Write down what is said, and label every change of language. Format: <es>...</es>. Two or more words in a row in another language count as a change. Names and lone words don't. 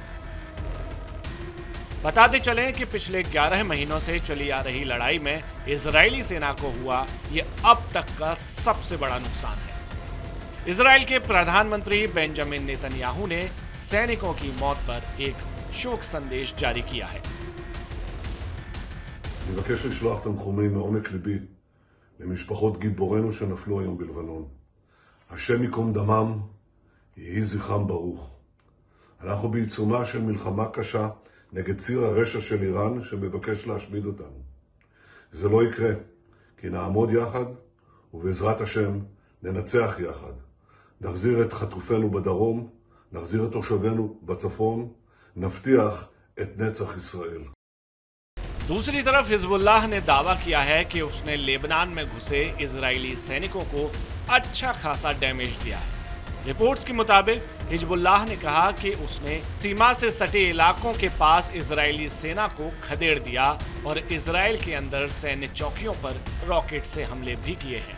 <hi>बताते चलें कि पिछले 11 महीनों से चली आ रही लड़ाई में इजरायली सेना को हुआ ये अब तक का सबसे बड़ा नुकसान है। इजराइल के प्रधानमंत्री बेंजामिन नेतन्याहू ने सैनिकों की मौत पर एक शोक संदेश जारी किया है।</hi> <he>אני מבקש לשלוח תנחומים מעומק ליבי למשפחות גיבורינו שנפלו היום בלבנון. השם ייקום דמם, יהי זכרם ברוך. אנחנו בעיצומה של מלחמה קשה נגד ציר הרשע של איראן שמבקש להשמיד אותנו. זה לא יקרה, כי נעמוד יחד ובעזרת השם ננצח יחד. נחזיר את חטופינו בדרום, נחזיר את תושבינו בצפון, נבטיח את נצח ישראל.</he> <hi>दूसरी तरफ हिजबुल्लाह ने दावा किया है कि उसने लेबनान में घुसे इजरायली सैनिकों को अच्छा खासा डैमेज दिया है। रिपोर्ट्स के मुताबिक हिजबुल्लाह ने कहा कि उसने सीमा से सटे इलाकों के पास इजरायली सेना को खदेड़ दिया और इजराइल के अंदर सैन्य चौकियों पर रॉकेट से हमले भी किए हैं।</hi>